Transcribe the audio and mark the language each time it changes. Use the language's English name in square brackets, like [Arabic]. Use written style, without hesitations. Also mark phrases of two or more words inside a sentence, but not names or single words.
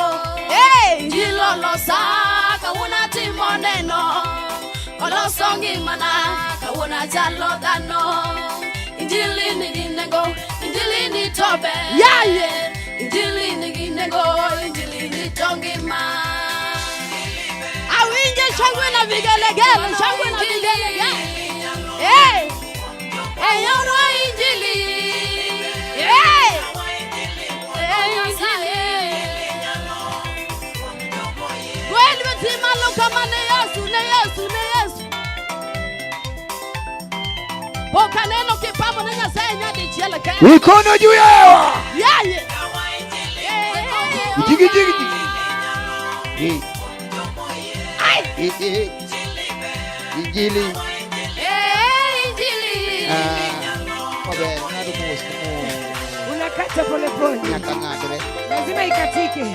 [Luo (Kenya and Tanzania)] Injili olosa kawuna timo neno. Oloso ngimana kawuna chalo dhano. Injili nigi nego. Injili ni tobe. Injili nigi nego. Injili ni tongima. [Swahili] Awinje shangwe na vigelegele. Shangwe na vigelegele. [Luo (Kenya and Tanzania)] Yoro Injili. Timalo kama ne Yesu. Boka neno kipamo na Nyasaye nyadi chiela kaya. [Swahili] Mikono juu yao. Jigi. [Luo (Kenya and Tanzania)] Injili. Injili. Wabe, [Swahili] unakata pole. Lazima ikatike.